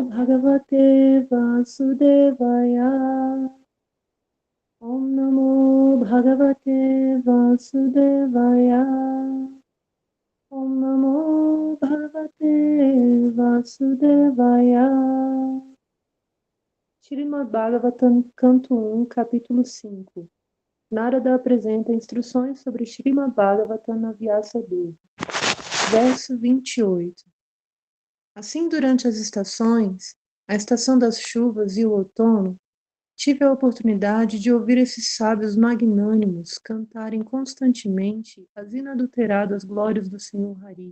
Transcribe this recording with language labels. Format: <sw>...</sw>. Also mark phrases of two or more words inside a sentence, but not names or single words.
<sa>भगवते वासुदेवाय. ॐ नमो भगवते वासुदेवाय. ॐ नमो भगवते वासुदेवाय.</sa> <pt>Srimad Bhagavatam, Canto 1, Capítulo 5. Narada apresenta instruções sobre Srimad Bhagavatam na Vyasa Deva. Verso 28. Assim, durante as estações, a estação das chuvas e o outono, tive a oportunidade de ouvir esses sábios magnânimos cantarem constantemente as inadulteradas glórias do Senhor Hari.</pt>